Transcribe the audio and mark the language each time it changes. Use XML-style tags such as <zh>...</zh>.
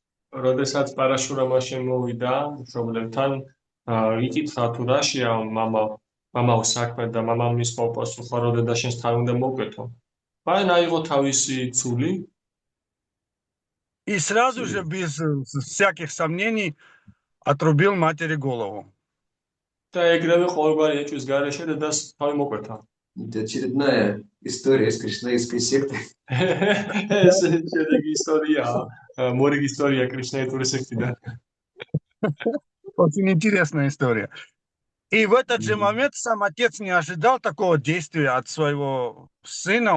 <ka>როდესაც პარაშურამა შემოვიდა მშობლებთან, იკითხა თუ რაშია მამაო საქმე და მამამ მის პასუხა, რომ დედა შენს თავი უნდა მოვკვეთო. მან აიღო თავისი ცული</ka> <ru>и сразу же, без всяких сомнений, отрубил матери голову.</ru> <ka>და ეგრევე ყოველგვარი ეჭვის გარეშე დედას თავი მოკვეთა.</ka> <ru>Это очередная история из кришнаитской секты.</ru> <ka>ეს შედეგი ისტორია, მორიგი ისტორია კრიშნაიტური სექტიდან.</ka> <ru>Очень интересная история. И в этот же момент сам отец не ожидал такого действия от своего сына.</ru>